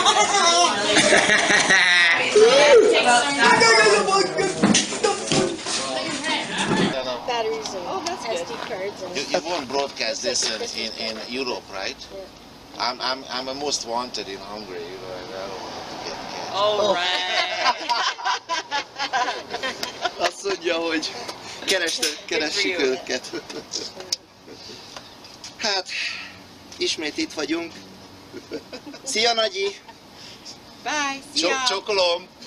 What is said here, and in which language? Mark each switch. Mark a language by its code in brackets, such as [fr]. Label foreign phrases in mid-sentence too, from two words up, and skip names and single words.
[en] Batteries and SD cards and You won't broadcast this in Europe, right? I'm a most wanted in Hungary. You know, I don't want to get catch. Oh, right. [hu] Azt mondja, hogy keressük őket. Hát, ismét itt vagyunk. Szia, Nagyi! [en] Bye. See ya. [hu] Csokolom!